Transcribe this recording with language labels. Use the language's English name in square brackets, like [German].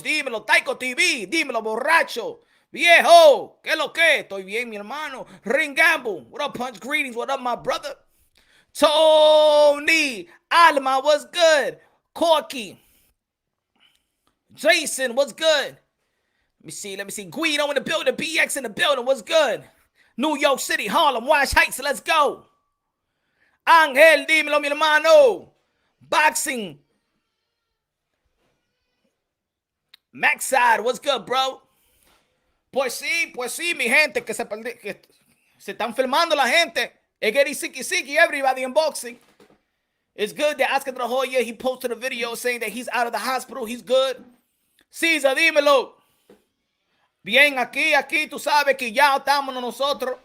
[Spanish] Dímelo, Taiko TV, dímelo, borracho, viejo, ¿qué lo que? Estoy bien, mi hermano. [English] Ring Gamble, what up, Punch? Greetings, what up, my brother? Tony, Alma, what's good? Corky, Jason, what's good? Let me see. Guido in the building, BX in the building, what's good? New York City, Harlem, Wash Heights, let's go. [Spanish] Ángel, dímelo, mi hermano. Boxing. Maxad, [English] what's good, bro? [Spanish] Pues sí, mi gente, que se están filmando la gente. [English] It's getting sicky, everybody in boxing. It's good that Oscar de la Hoya, he posted a video saying that he's out of the hospital. He's good. Cesar, dímelo. [Spanish] Bien, aquí, tú sabes que ya estamos nosotros.